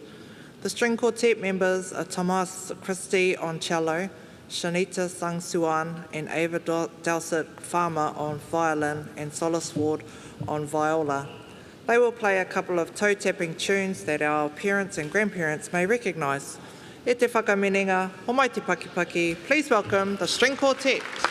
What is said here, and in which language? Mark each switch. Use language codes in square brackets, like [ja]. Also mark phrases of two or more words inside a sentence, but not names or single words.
[en] The string quartet members are Tomas Christie on cello, Shanita Sangsuan and Ava Dowsett Farmer on violin and Solis Ward on viola. They will play a couple of toe-tapping tunes that our parents and grandparents may recognise. [mi] E te whakamininga, o mai te pakipaki, [en] please welcome the string quartet.